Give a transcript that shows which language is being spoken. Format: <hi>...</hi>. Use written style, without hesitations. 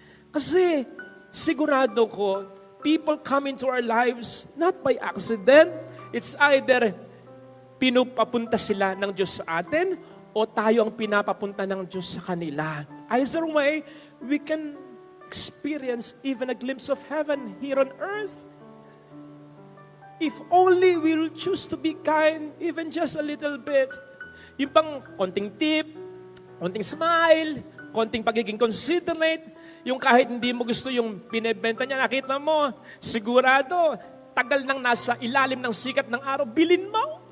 <tl>Kasi, sigurado ko,</tl> <en>people come into our lives not by accident. It's either</en> <tl>pinupapunta sila ng Diyos sa atin o tayo ang pinapapunta ng Diyos sa kanila.</tl> <en>Either way, we can experience even a glimpse of heaven here on earth. If only we will choose to be kind, even just a little bit.</en> <tl>Yung pang konting tip, konting smile, konting pagiging considerate, yung kahit hindi mo gusto yung binebenta niya, nakita mo, sigurado, tagal nang nasa ilalim ng sikat ng araw, bilin mo.</tl>